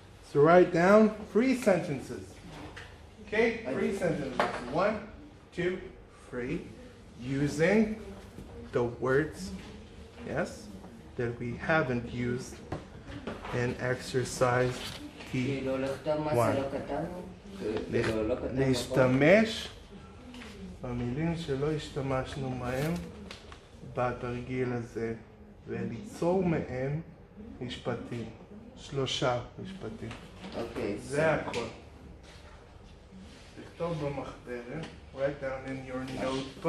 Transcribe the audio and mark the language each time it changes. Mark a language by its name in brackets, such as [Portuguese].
[English] So write down 3 sentences. Okay, 3 sentences. 1, 2, 3. Using the words, yes, that we haven't used in exercise D1. [Hebrew] כאילו לכתוב מה שלא כתבנו? כאילו לא כתבנו. להשתמש במילים שלא השתמשנו בהם בתרגיל הזה וליצור מהם משפטים. 3 משפטים. אוקיי. זה הכל. תכתוב במחברת, [English] write down in your notebook.